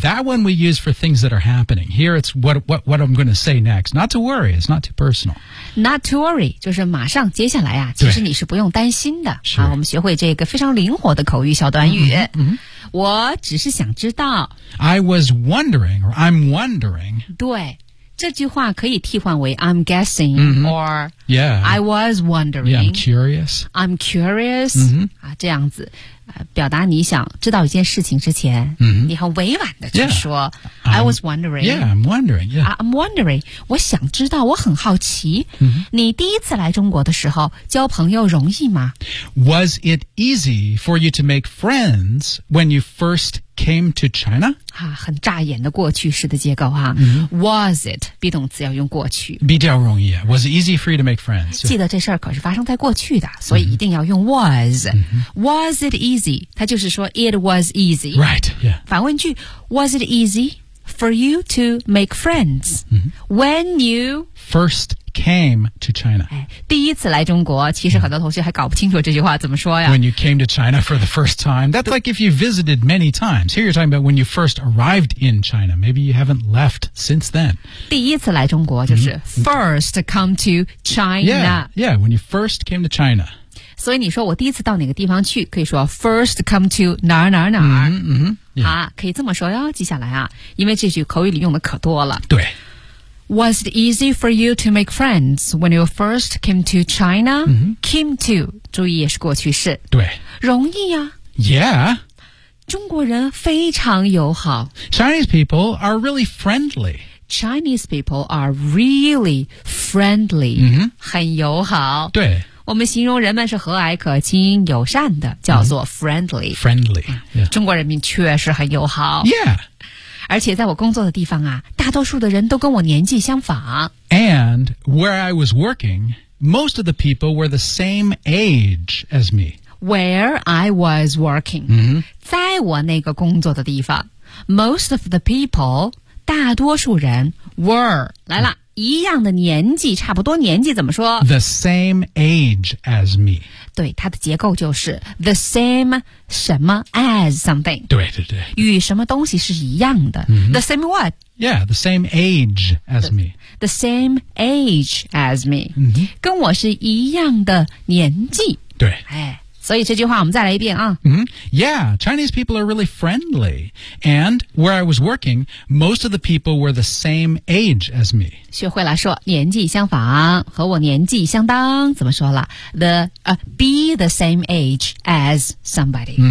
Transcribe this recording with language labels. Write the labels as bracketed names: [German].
[English] That one we use for things that are happening. Here it's what I'm going to say next. Not to worry. It's not too personal. Not to worry. [Chinese] 就是马上接下来啊其实你是不用担心的。是、啊。我们学会这个非常灵活的口语小短语。我只是想知道。 [English] I was wondering, or I'm wondering. [Chinese] 对。这句话可以替换为 [English] I'm guessing、 mm-hmm. or yeah, I was wondering. Yeah, I'm curious. I'm curious.、 Mm-hmm. [Chinese] 啊、这样子、表达你想知道一件事情之前、 mm-hmm. 你很委婉的去说、 [English] yeah. I was wondering. Yeah, I'm wondering. Yeah. I'm wondering. [Chinese] 我想知道我很好奇、 mm-hmm. 你第一次来中国的时候交朋友容易吗 [English] Was it easy for you to make friends when you first came to China? [Chinese] 啊、很乍眼的过去式的结构、啊 mm-hmm. [English] Was it? [Chinese] 比动词要用过去比较容易、 [English] 啊、Was it easy for you to make friends? [Chinese] 记得这事儿可是发生在过去的所以一定要用 was、 mm-hmm. [English] Was it easy? [Chinese] 它就是说 [English] it was easy Right,、yeah. 反问句 Was it easy for you to make friends?、 Mm-hmm. When you First came to China、 [Chinese] 哎、第一次来中国其实很多同学还搞不清楚这句话怎么说呀 [English] When you came to China for the first time That's like if you visited many times Here you're talking about when you first arrived in China Maybe you haven't left since then [Chinese] 第一次来中国就是、mm-hmm. [English] First come to China yeah, when you first came to China [Chinese] 所以你说我第一次到哪个地方去可以说 [English] First come to [Chinese] 哪儿哪儿哪儿、 mm-hmm, yeah. 啊、可以这么说哟接下来啊因为这句口语里用的可多了对 [English] Was it easy for you to make friends when you first came to China?、 Mm-hmm. Came to, [Chinese] 注意也是过去式。对。容易啊。 [English] Yeah. [Chinese] 中国人非常友好。 [English] Chinese people are really friendly. Chinese people are really friendly.、 Mm-hmm. [Chinese] 很友好。对。我们形容人们是和蔼可亲、友善的叫做 friendly.、Mm-hmm. [English] Friendly.、Yeah. [Chinese] 中国人民确实很友好。 [English] Yeah. [Chinese] 而且在我工作的地方啊，大多数的人都跟我年纪相仿。 [English] And where I was working, most of the people were the same age as me. Where I was working,、 mm-hmm. [Chinese] 在我那个工作的地方 ， [English] most of the people, [Chinese] 大多数人 [English] were [Chinese] 来了、mm-hmm. 一样的年纪，差不多年纪怎么说 [English] ？The same age as me. [Chinese] 对，它的结构就是 [English] the same. [Chinese] 什么 [English] as something [Chinese] 对对对与什么东西是一样的、 mm-hmm. [English] The same what? Yeah, the same age as me The same age as me、 mm-hmm. [Chinese] 跟我是一样的年纪对、哎、所以这句话我们再来一遍啊、 mm-hmm. [English] Yeah, Chinese people are really friendly And where I was working Most of the people were the same age as me [Chinese] 学会了说年纪相仿和我年纪相当怎么说了 [English] The、be the same age as somebody、